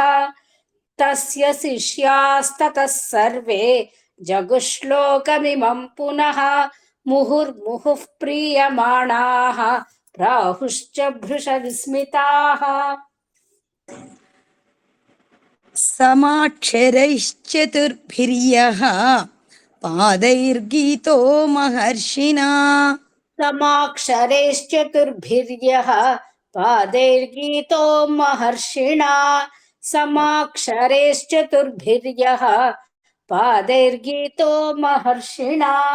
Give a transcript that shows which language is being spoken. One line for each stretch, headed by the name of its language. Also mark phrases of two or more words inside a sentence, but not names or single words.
Sanskrit: తస్య శిష్యాస్తతః సర్వే జగుశ్లోకమిమం పునః. ముహుర్ముహుః ప్రీయమాణాః ప్రాహుశ్చ భృశ విస్మితాః. समाक्षरैश्चतुर्भिर्यः पादैर्गीतो महर्षिणा समाक्षरैश्चतुर्भिर्यः पादैर्गीतो महर्षिणा समाक्षरैश्चतुर्भिर्यः पादैर्गीतो महर्षिणा